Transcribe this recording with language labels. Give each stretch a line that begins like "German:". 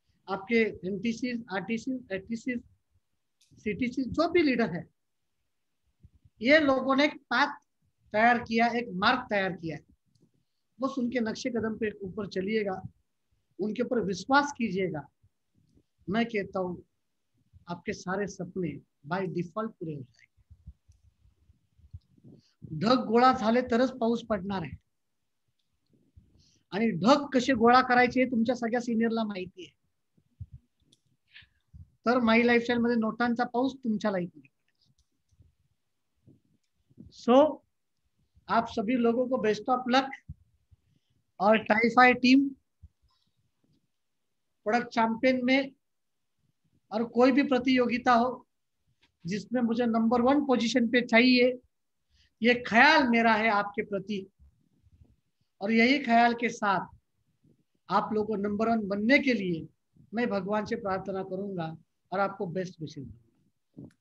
Hindi: आपके NTC, RTC, ATC, CTC जो भी लीडर है, ये लोगों ने एक पाथ तैयार किया, एक मार्ग तैयार किया है, बस उनके नक्शे कदम पे ऊपर चलिएगा, उनके ऊपर विश्वास कीजिएगा। मैं कहता हूं आपके सारे सपने बाय डिफॉल्ट पूरे हो जाएंगे।
Marathi: ढग गोळा झाले तरच पाऊस पडणार आहे, आणि ढग कसे गोळा करायचे हे तुमच्या सगळ्या सिनियरला माहिती आहे। तर माई लाईफस्टाईल मध्ये नोटांचा पाऊस तुमच्या लाईफमध्ये।
Hindi: सो आप सभी लोगों को बेस्ट ऑफ लक, और टाइफाई टीम प्रोडक्ट चैंपियन में और कोई भी प्रतियोगिता हो जिसमें मुझे नंबर 1 पोजीशन पे चाहिए, ये ख्याल मेरा है आपके प्रति, और यही ख्याल के साथ आप लोगों को नंबर 1 बनने के लिए मैं भगवान से प्रार्थना करूंगा और आपको बेस्ट विशेष दूंगा।